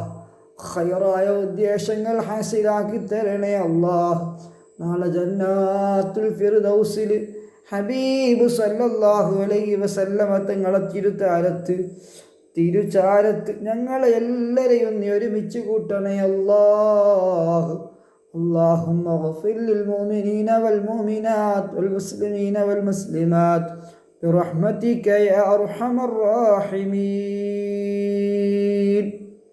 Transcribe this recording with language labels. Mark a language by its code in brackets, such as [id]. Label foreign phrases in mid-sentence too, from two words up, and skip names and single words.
[ml] ഖൈറായ ഉദ്ദേശങ്ങൾ ഹാസിലാക്കി തരണേ അല്ലാഹ്. നാളെ ജന്നാത്തുൽ ഫിർദൗസിൽ ഹബീബ് [ar] صلى الله عليه وسلم [ml] തങ്ങളെ തിരുചാരത്ത് ഞങ്ങളെ എല്ലാവരെയും നീ ഒരുമിച്ച് കൂട്ടണേ അല്ലാഹ്. [ar] اللهم اغفر للمؤمنين والمؤمنات والمسلمين والمسلمات برحمتك يا أرحم الراحمين.